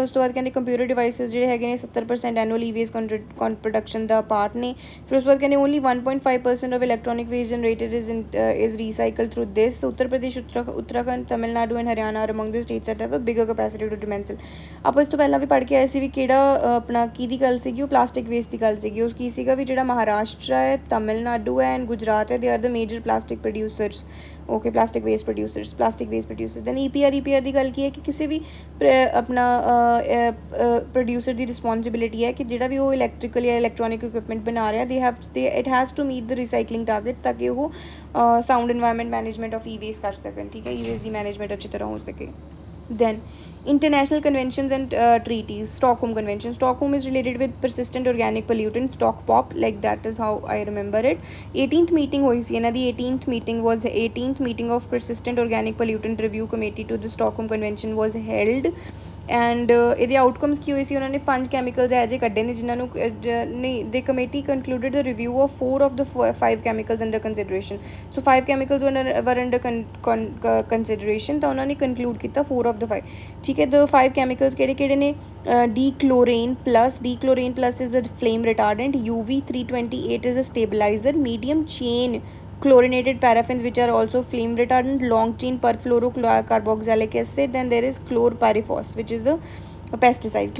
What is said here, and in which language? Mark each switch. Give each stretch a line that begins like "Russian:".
Punjabi: ਉਸ ਤੋਂ ਬਾਅਦ ਕਹਿੰਦੇ ਕੰਪਿਊਟਰ ਡਿਵਾਈਸਿਸ ਜਿਹੜੇ ਹੈਗੇ ਨੇ 70% ਐਨੂਅਲ ਈ ਵੇਸਟ ਪ੍ਰੋਡਕਸ਼ਨ ਦਾ ਪਾਰਟ ਨੇ। ਫਿਰ ਉਸ ਤੋਂ ਬਾਅਦ ਕਹਿੰਦੇ
English: Only 1.5% of electronic waste generated is recycle through this. Uttar Pradesh, Uttarakhand, Tamil Nadu and Haryana are among the states that have a bigger capacity to dismantle.
Punjabi: ਆਪਾਂ ਇਸ ਤੋਂ ਪਹਿਲਾਂ ਵੀ ਪੜ੍ਹ ਕੇ ਆਏ ਸੀ ਵੀ ਕਿਹੜਾ ਆਪਣਾ ਕਿਹਦੀ ਗੱਲ ਸੀਗੀ, ਉਹ ਪਲਾਸਟਿਕ ਵੇਸਟ ਦੀ ਗੱਲ ਸੀਗੀ। ਉਹ ਕੀ ਸੀਗਾ ਵੀ ਜਿਹੜਾ ਮਹਾਰਾਸ਼ਟਰ ਹੈ,
English: Tamil Nadu and Gujarat, they are the major plastic producers, okay, plastic waste producers।
Punjabi: then EPR ਦੀ ਗੱਲ ਕੀ ਹੈ ਕਿ ਕਿਸੇ ਵੀ ਆਪਣਾ ਪ੍ਰੋਡਿਊਸਰ ਦੀ ਰਿਸਪੋਂਸਿਬਿਲਿਟੀ ਹੈ ਕਿ ਜਿਹੜਾ ਵੀ ਉਹ ਇਲੈਕਟ੍ਰੀਕਲ ਜਾਂ ਇਲੈਕਟ੍ਰੋਨਿਕ ਇਕਵਿਪਮੈਂਟ ਬਣਾ ਰਿਹਾ
English: it has to meet the recycling target
Punjabi: ਤਾਂ ਕਿ ਉਹ
English: sound environment management of e waste
Punjabi: ਕਰ ਸਕਣ, ਠੀਕ ਹੈ। ਈ ਵੇਸਟ ਦੀ ਮੈਨੇਜਮੈਂਟ ਅੱਛੀ ਤਰ੍ਹਾਂ ਹੋ ਸਕੇ।
English: Then international conventions and treaties. Stockholm Convention. Stockholm is related with persistent organic pollutants, StockPOP, like that is how I remember it.
Punjabi: 18th meeting ਹੋਈ ਸੀ ਇਹਨਾਂ ਦੀ।
English: 18th meeting was 18th meeting of persistent organic pollutant review committee to the Stockholm Convention was held
Punjabi: and ਇਹਦੇ outcomes ਕੀ ਹੋਏ ਸੀ, ਉਹਨਾਂ ਨੇ 5 chemicals ਇਹੋ ਜਿਹੇ ਕੱਢੇ ਨੇ ਜਿਨ੍ਹਾਂ ਨੂੰ ਨਹੀਂ
English: ਦੇ committee concluded the review of 4 of the 5 chemicals under consideration. So 5 chemicals were under consideration,
Punjabi: ਤਾਂ ਉਹਨਾਂ ਨੇ
English: Conclude ਕੀਤਾ 4 of the 5।
Punjabi: ਠੀਕ ਹੈ, ਦ 5 ਕੈਮੀਕਲਸ ਕਿਹੜੇ ਕਿਹੜੇ ਨੇ?
English: Dechlorane plus is a flame retardant, UV328 is a stabilizer, medium chain chlorinated paraffins which are also flame retardant, long chain perfluorocarboxylic acid, then there is chlorpyrifos which is the pesticide।